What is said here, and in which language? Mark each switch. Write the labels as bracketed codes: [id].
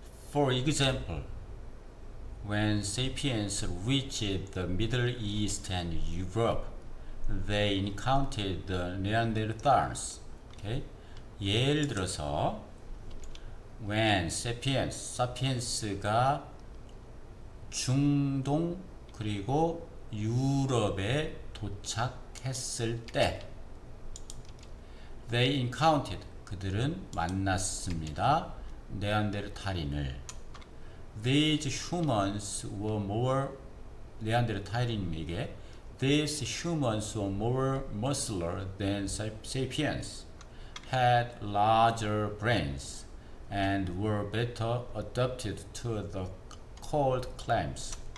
[en] For example, when sapiens reached the Middle East and Europe, they encountered the Neanderthals. Okay? [ko] 예를 들어서 when sapiens가 중동 그리고 유럽에 도착했을 때 [en] they encountered [ko] 그들은 만났습니다. [en] 네안데르탈인을 These humans were more 네안데르탈인에게 These humans were more muscular than sapiens, had larger brains, and were better adapted to the cold climates.